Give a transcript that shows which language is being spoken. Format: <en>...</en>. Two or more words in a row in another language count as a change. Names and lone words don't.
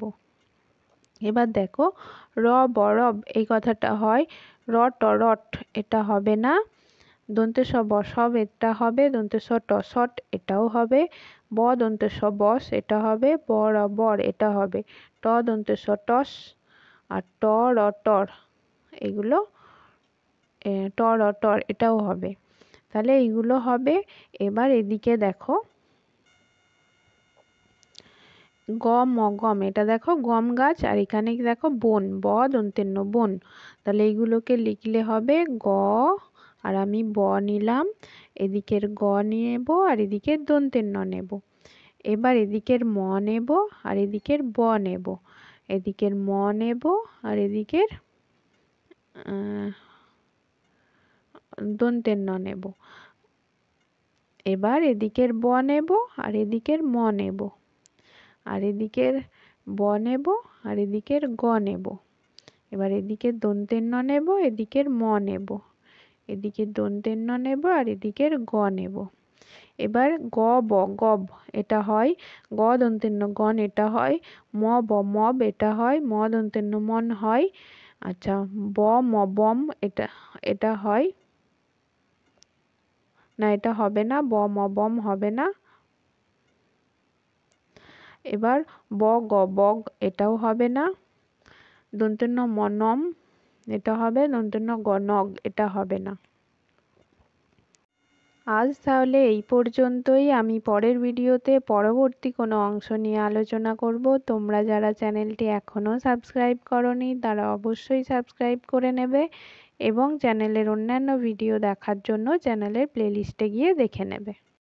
<bn>এবার দেখো র বরব এই কথাটা হয়, র ট রট এটা হবে না, দন্তের স বসব এটা হবে, দন্তের স ট সট এটাও হবে, ব দন্তের স বস এটা হবে, ব র বর এটা হবে, ট দন্তের স টস আর ট র টর এগুলো, ট র টর এটাও হবে, তাহলে এইগুলো হবে। এবার এদিকে দেখো গম গম এটা দেখো গম গাছ, আর এখানে দেখো বন, ব দন্তের ন বন, তাহলে এইগুলোকে লিখলে হবে গ, আর আমি ব নিলাম, এদিকের গ নেব আর এদিকের দন্তের ন নেব, এবার এদিকের ম নেব আর এদিকের ব নেব, এদিকের ম নেব আর এদিকের দন্তের ন নেব, এবার এদিকের ব নেব আর এদিকের ম নেব, আর এদিকের ব নেব আর এদিকের গ নেব, এবার এদিকে দন্তের ন নেব এদিকের ম নেব, এদিকে দন্তের ন নেব আর এদিকের গ নেব। এবার গ ব গব এটা হয়, গ দন্তের ন গণ এটা হয়, ম ব মব এটা হয়, ম দন্তের ন মন হয়। আচ্ছা, ব ম বম এটা এটা হয় না, এটা হবে না, ব ম বম হবে না। এবার ব গ বগ এটাও হবে না, দন্তের ন ম নম এটা হবে, দন্তের ন গ নগ এটা হবে না। আজ তাহলে এই পর্যন্তই, আমি পরের ভিডিওতে পরবর্তী কোনো অংশ নিয়ে আলোচনা করব। তোমরা যারা চ্যানেলটি এখনও সাবস্ক্রাইব করোনি তারা অবশ্যই সাবস্ক্রাইব করে নেবে, এবং চ্যানেলের অন্যান্য ভিডিও দেখার জন্য চ্যানেলের প্লেলিস্টে গিয়ে দেখে নেবে।</bn>